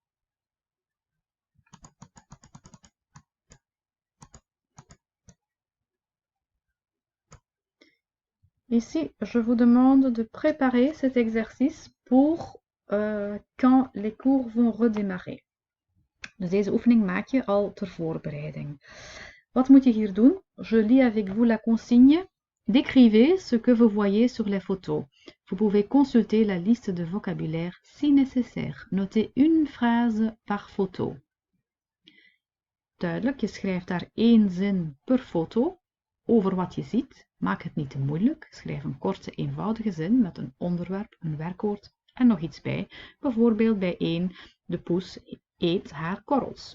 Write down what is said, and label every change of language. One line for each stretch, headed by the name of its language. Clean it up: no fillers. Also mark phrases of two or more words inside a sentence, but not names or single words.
French: Ici, je vous demande de préparer cet exercice pour quand les cours vont redémarrer.
Dutch: Dus deze oefening maak je al ter voorbereiding. Wat moet je hier doen?
French: Je lis avec vous la consigne Décrivez ce que vous voyez sur les photos. Vous pouvez consulter la liste de vocabulaire si nécessaire. Notez une phrase par photo.
Dutch: Duidelijk, je schrijft daar 1 zin per foto over wat je ziet. Maak het niet te moeilijk. Schrijf een korte, eenvoudige zin met een onderwerp, een werkwoord en nog iets bij. Bijvoorbeeld bij 1, de poes eet haar korrels.